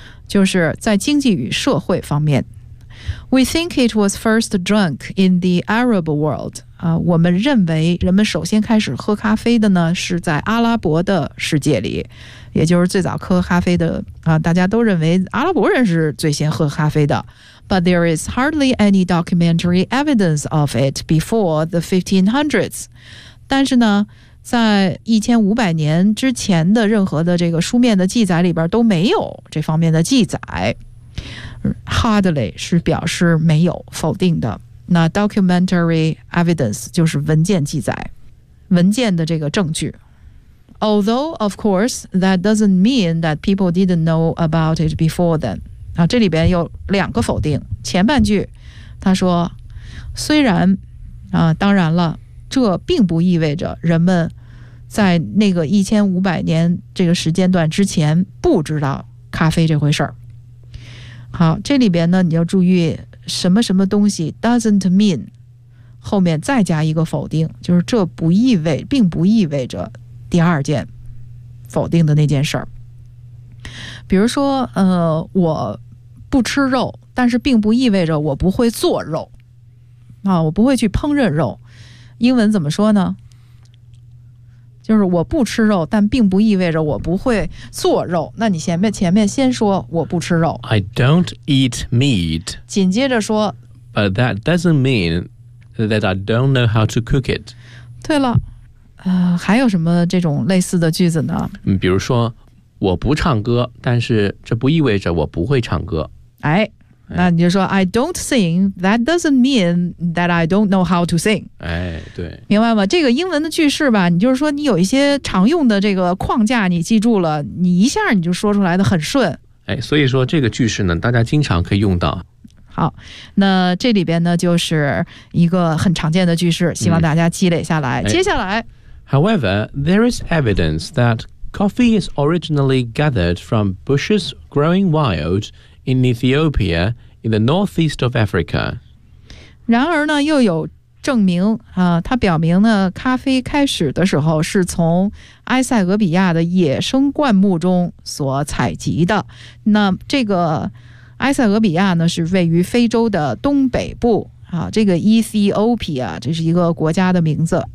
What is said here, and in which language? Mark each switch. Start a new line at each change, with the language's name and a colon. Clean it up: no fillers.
Chinese: 就是在经济与社会方面。
English: We think it was first drunk in the Arab world.
Chinese: 我们认为人们首先开始喝咖啡的呢是在阿拉伯的世界里，也就是最早喝咖啡的大家都认为阿拉伯人是最先喝咖啡的。
English: But there is hardly any documentary evidence of it before the 1500s.
Chinese: 但是呢，在1500年之前的任何的这个书面的记载里边都没有这方面的记载。 Hardly 是表示没有，否定的。那 documentary evidence 就是文件记载，文件的这个证据。
English: Although, of course, that doesn't mean that people didn't know about it before then.
Chinese: 这里边有两个否定。前半句，他说，虽然，当然了，这并不意味着人们在那个1500年这个时间段之前不知道咖啡这回事儿。好，这里边呢你要注意什么什么东西
English: doesn't mean
Chinese: 后面再加一个否定，就是这不意味并不意味着第二件否定的那件事儿。比如说我不吃肉，但是并不意味着我不会做肉啊，我不会去烹饪肉，英文怎么说呢，就是我不吃肉，但并不意味着我不会做肉。那你前面先说我不吃肉。
English: I don't eat meat.
Chinese: 紧接着说。
English: But that doesn't mean that I don't know how to cook it.
Chinese: 对了，还有什么这种类似的句子呢？比如说，我不唱歌，但是这不意味着我不会唱歌。哎，那你就说
English: I don't sing, that doesn't mean that I don't know how to sing.
Chinese: 哎，对。明白吗？这个英文的句式吧，你就是说你有一些常用的这个框架你记住了，你一下你就说出来的很顺。哎，所以说这个句式呢大家经常可以用到。好，那这里边呢就是一个很常见的句式，希望大家积累下来。接下来。
English: However, there is evidence that coffee is originally gathered from bushes growing wild,in Ethiopia, in the northeast of Africa.
Chinese: 然而呢又有证明它表明呢咖啡开始的时候是从埃塞俄比亚的野生灌木中所采集的。那这个埃塞俄比亚呢是位于非洲的东北部这个 Ethiopia, 这是一个国家的名字。